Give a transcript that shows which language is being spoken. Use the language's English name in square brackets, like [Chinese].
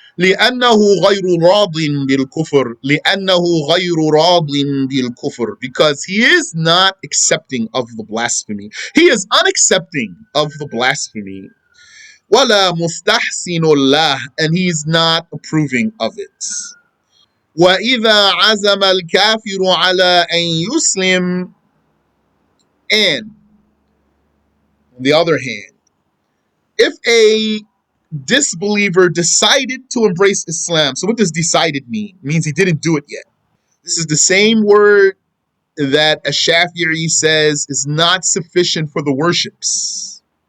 [Arabic] لأنه غير راض بالكفر, لأنه غير راض بالكفر, [English] because he is not accepting of the blasphemy. He is unaccepting of the blasphemy. [Arabic] ولا مستحسن له, [English] and he is not approving of it. [Arabic] وإذا عزم الكافر على أن يسلم, [English] and on the other hand, If a disbeliever decided to embrace Islam, so what does decided mean? It means he didn't do it yet. This is the same word that a Shafi'i says is not sufficient for the worships.